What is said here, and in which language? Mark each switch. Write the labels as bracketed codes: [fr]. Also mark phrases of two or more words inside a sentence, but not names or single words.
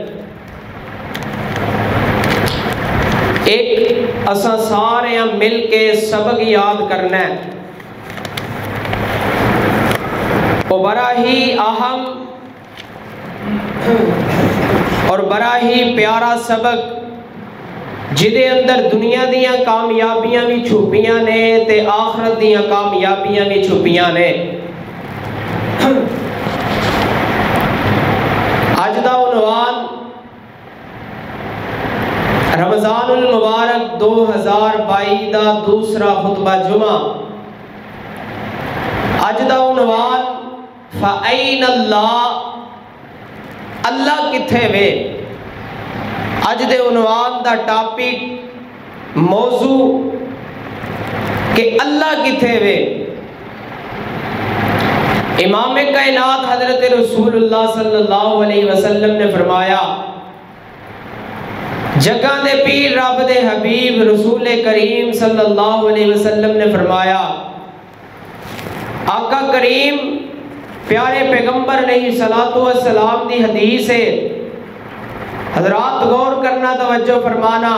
[pa] ایک اساں سارے مل کے سبق یاد کرنا ہے وہ بڑا ہی اہم اور بڑا ہی پیارا سبق جدے اندر دنیا دیاں کامیابیاں بھی چھپیاں نے تے آخرت دیاں کامیابیاں بھی چھپیاں نے۔ اج دا عنوان رمضان المبارک 2022 دا دوسرا خطبہ جمعہ۔ اج دا عنوان [ar] فَأَيْنَ اللَّهُ، [pa] اللہ کتھے وے۔ اج دے عنوان دا ٹاپک موضوع کہ اللہ کتھے وے۔ امام کائنات حضرت رسول اللہ [ar] صلی اللہ علیہ وسلم [pa] نے فرمایا، جگہ دے پیر رب دے حبیب رسول کریم [ar] صلی اللہ علیہ وسلم [pa] نے فرمایا، آقا کریم پیارے پیغمبر [ar] علیہ السلام [pa] دی حدیث ہے، حضرات غور کرنا، توجہ فرمانا۔